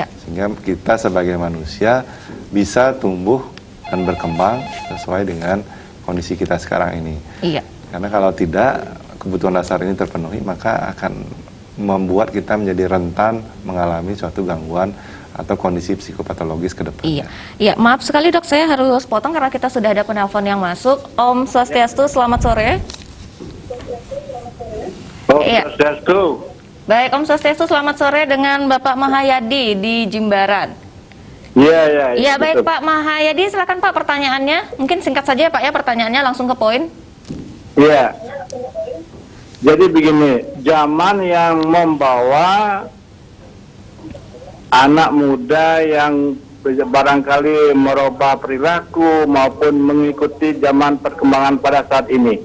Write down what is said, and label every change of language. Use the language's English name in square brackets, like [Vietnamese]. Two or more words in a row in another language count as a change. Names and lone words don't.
[Indonesian] Sehingga kita sebagai manusia bisa tumbuh dan berkembang sesuai dengan kondisi kita sekarang ini. Iya. Karena kalau tidak, kebutuhan dasar ini terpenuhi, maka akan membuat kita menjadi rentan mengalami suatu gangguan atau kondisi psikopatologis ke depannya. Iya, iya. Maaf sekali dok, saya harus potong karena kita sudah ada penelpon yang masuk. Om Swastiastu, selamat sore. Om Iya. Swastiastu. Baik, Om Swastiastu, selamat sore dengan Bapak Mahayadi di Jimbaran. Iya, Iya, baik betul. Pak Mahayadi, silakan Pak pertanyaannya. Mungkin singkat saja ya Pak ya, pertanyaannya langsung ke poin. Iya. Jadi begini, zaman yang membawa anak muda yang barangkali merubah perilaku maupun mengikuti zaman perkembangan pada saat ini.